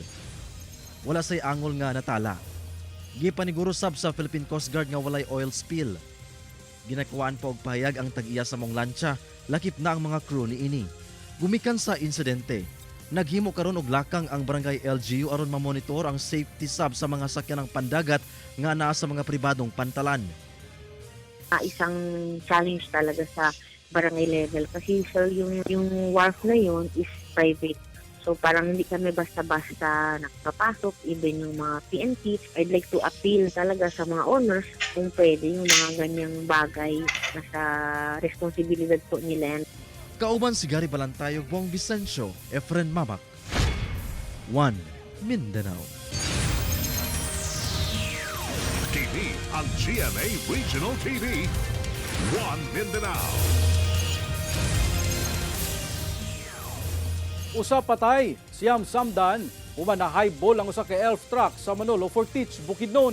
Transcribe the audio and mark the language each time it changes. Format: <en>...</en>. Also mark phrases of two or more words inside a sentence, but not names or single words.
<ceb>Wala say angol nga natala. Gipaniguro sab sa Philippine Coast Guard nga walay oil spill. Ginakuhaan pa og pahayag ang tag-iya sa mong lansya, lakip na ang mga crew ni ini. Gumikan sa insidente, naghimo karon og lakang ang barangay LGU aron mamonitor ang safety sub sa mga sakyanang pandagat nga naa sa mga pribadong pantalan.</ceb> <tl>Isang challenge talaga sa barangay level kasi sir, yung wharf na yun is private. So parang hindi kami basta-basta nakapasok, even yung mga PNP.</tl> <en>I'd like to appeal</en> <tl>talaga sa mga owners kung pwede yung mga ganyang bagay na sa responsibilidad po nila yan.</tl> <ceb>Kauban si Gary Balantayog, Bong Vicencio, Efren Mamak. 1 Mindanao. TV ang GMA Regional TV. 1 Mindanao. Usa patay, siyam samdan, human na highball ang usa ka elf truck sa Manolo Fortich, Bukidnon.</ceb>